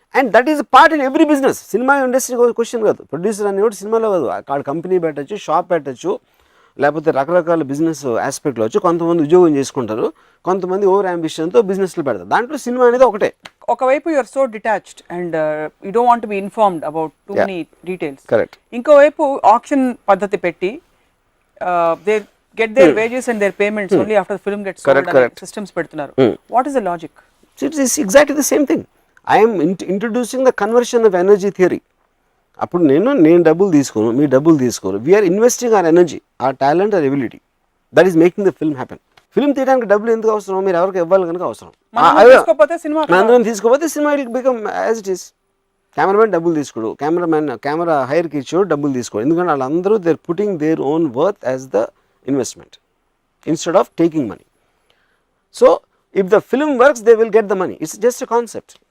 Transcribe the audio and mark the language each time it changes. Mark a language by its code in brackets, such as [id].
[en] And that is part in every business. [te] Cinema industry question కాదు, producer అని కూడా సినిమాలో కాదు, అక్కడ కంపెనీ పెట్టచ్చు, షాప్ పెట్టచ్చు, లేకపోతే రకరకాల బిజినెస్ ఆస్పెక్ట్లో వచ్చి కొంతమంది ఉద్యోగం చేసుకుంటారు, కొంతమంది ఓవర్ అంబిషన్తో బిజినెస్లు పెడతారు. దాంట్లో సినిమా అనేది ఒకటే. [en] ఒకవైపు you are so detached and you don't want be informed about too many details. Correct. [te] ఇంకోవైపు ఆక్షన్ పద్ధతి పెట్టి [en] They get their wages and their payments only after the film gets sold and systems పెడుతున్నారు. What is the logic? It is exactly the same thing. I am introducing the conversion of energy theory. [te] అప్పుడు నేను డబ్బులు తీసుకోను, మీ డబ్బులు తీసుకోరు, [en] We are investing our energy, our talent, our ability. That is making the film happen. [te] Film తీయడానికి డబ్బులు ఎందుకు అవసరం? మీరు ఎవరికి ఇవ్వాలి కనుక అవసరం. అందరం తీసుకోకపోతే cinema [en] Will become as it is. [te] Cameraman డబ్బులు తీసుకోడు, కెమెరా హైర్కి ఇచ్చాడు డబ్బులు తీసుకోడు, ఎందుకంటే వాళ్ళందరూ [en] They are putting their own worth as the investment instead of taking money. So if the film works, they will get the money. It's just a concept.